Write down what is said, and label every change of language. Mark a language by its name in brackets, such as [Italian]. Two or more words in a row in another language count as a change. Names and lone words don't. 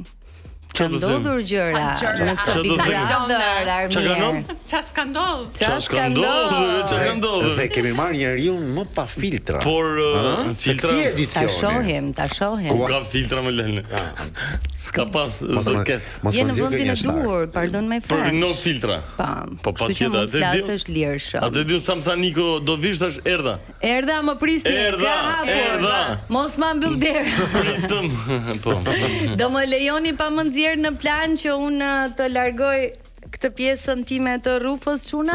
[Albanian] Ka ndodhur gjëra në këtë Big Brother, Armir. Qa s'ka ndodhur? Qa ka ndodhur? Dhe kemi marrë njeriu më pa filtra. Por filtra ta shohim. Ku ka filtra më lënë? S'ka pas zoket. Je në vendin e duhur, [English] pardon my friend. [Albanian] Për no filtra. Po patjetër, atë di. Flasësh lirshëm. Atë di Samsaniko do vish tash erdha. Erdha më prisni. Erdha. Mos ma mbyll derën. Pritëm. Po. Do më lejoni pa më nxjerr në plan që unë të largoj këtë pjesën time të rrufës çuna.